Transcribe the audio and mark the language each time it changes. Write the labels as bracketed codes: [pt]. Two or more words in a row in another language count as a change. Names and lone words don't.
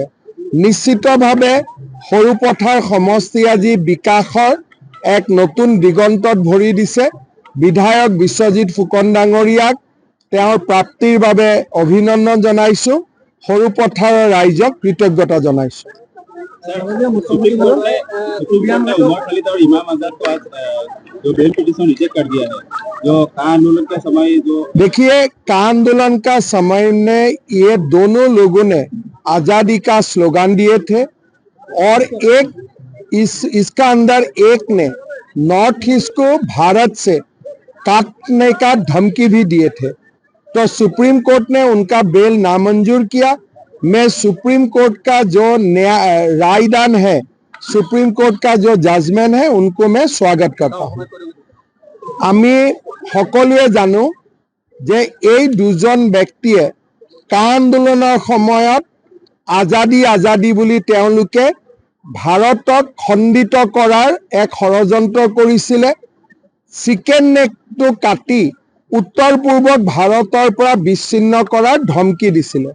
[as] নিশ্চিতভাৱে সৰুপথাৰ সমষ্টি আজি বিকাশৰ এক নতুন দিগন্তত ভৰি দিছে। বিধায়ক বিশ্বজিৎ ফুকন ডাঙৰীয়াক তেওঁৰ প্ৰাপ্তিৰ বাবে অভিনন্দন জনাইছোঁ। সৰুপথাৰৰ ৰাইজক কৃতজ্ঞতা জনাইছোঁ। [hi] देखिए, का आंदोलन का समय में ये दोनों लोगों ने आजादी का स्लोगन दिए थे और एक इसका अंदर एक ने नॉर्थ ईस्ट को भारत से काटने का धमकी भी दिए थे। तो सुप्रीम कोर्ट ने उनका बेल नामंजूर किया। मैं सुप्रीम कोर्ट का जो रायदान है, सुप्रीम कोर्ट का जो जजमेंट है, उनको मैं स्वागत करता हूँ। [as] আমি সকলোৱে জানো যে এই দুজন ব্যক্তিয়ে কা আন্দোলনৰ সময়ত আজাদী আজাদী বুলি তেওঁলোকে ভাৰতক খণ্ডিত কৰাৰ এক ষড়যন্ত্ৰ কৰিছিলে। [en] chicken neck [as] কাটি উত্তৰ পূৰ্বক ভাৰতৰ পৰা বিচ্ছিন্ন কৰাৰ ধমকি দিছিলে।